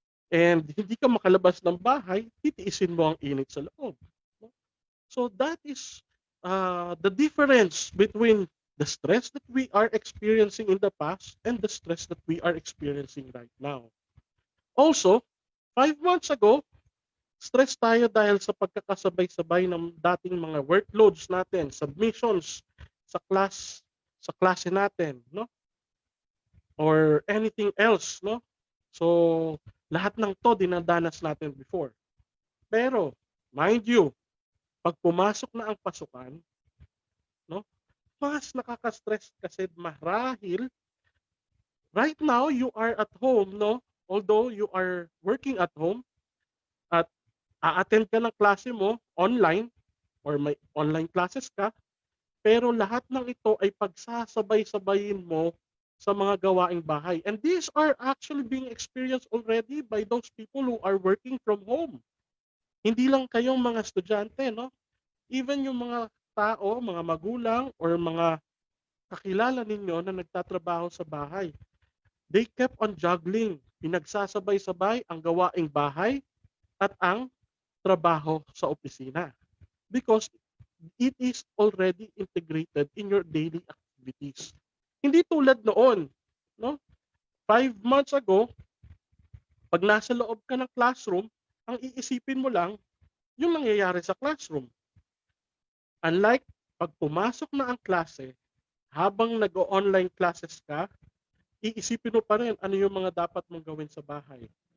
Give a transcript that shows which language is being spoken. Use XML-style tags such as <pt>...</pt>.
<tl>And hindi ka makalabas ng bahay, titiisin mo ang init sa loob.</tl> <en>So that is the difference between the stress that we are experiencing in the past and the stress that we are experiencing right now.</en> <tl>Also, 5 months ago, stress tayo dahil sa pagkakasabay-sabay ng dating mga workloads natin, submissions sa klase natin, no?</tl> <en>Or anything else,</en> <tl>no? So, lahat ng to dinadanas natin before. Pero, mind you, pag pumasok na ang pasukan, no? Mas nakaka-stress kasi marahil</tl> <en>right now you are at home, no? Although you are working at home</en> <tl>at a-attend ka ng klase mo online or may online classes ka, pero lahat ng ito ay pagsasabay-sabayin mo sa mga gawaing bahay.</tl> <en>And these are actually being experienced already by those people who are working from home.</en> <tl>Hindi lang kayong mga estudyante, no? Even yung mga tao, mga magulang, or mga kakilala ninyo na nagtatrabaho sa bahay,</tl> <en>they kept on juggling.</en> <tl>Pinagsasabay-sabay ang gawaing bahay at ang trabaho sa opisina.</tl> <en>Because it is already integrated in your daily activities.</en> <tl>Hindi tulad noon, no? 5 months ago, pag nasa loob ka ng classroom, ang iisipin mo lang yung nangyayari sa classroom. Unlike pag pumasok na ang klase, habang nag-online classes ka, iisipin mo pa rin ano yung mga dapat mong gawin sa bahay.</tl>